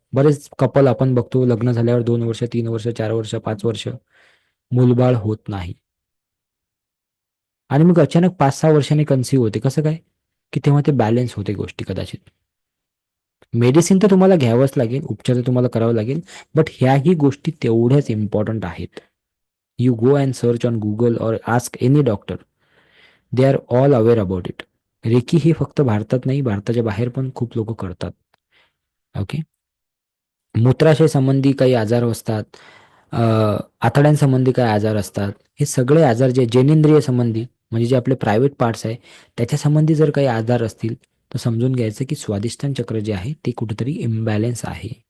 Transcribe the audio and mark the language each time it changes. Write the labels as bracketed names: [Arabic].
[Marathi] बरेच कपल आपण बघतो लग्न झाल्यावर 2 वर्ष 3 वर्ष 4 वर्ष 5 वर्ष मूलबाळ होत नाही आणि मग अचानक 5-6 वर्षांनी कन्सिव्ह होते. कसं काय? की तेव्हा ते बॅलन्स होते गोष्टी कदाचित. मेडिसिन तर तुम्हाला घ्यावंच लागेल, उपचार तर तुम्हाला करावं लागेल, बट ह्याही गोष्टी तेवढ्याच इम्पॉर्टंट आहेत. [English] You go and search on Google और ask any doctor, they are all aware about it. [Marathi] Recce ही फक्त भारतात नाही, भारताच्या बाहेर पण खूप लोक करतात. ओके, मूत्राशय संबंधी काही आजार असतात, आतड्यांसंबंधी काही आजार असतात. हे सगळे आजार जे जनेंद्रिय संबंधी म्हणजे जे आपले प्रायव्हेट पार्ट्स आहे त्याच्या संबंधी जर काही आजार असतील तर समजून घ्यायचं की स्वादिष्टान चक्र जे आहे ते कुठेतरी इम्बॅलन्स आहे.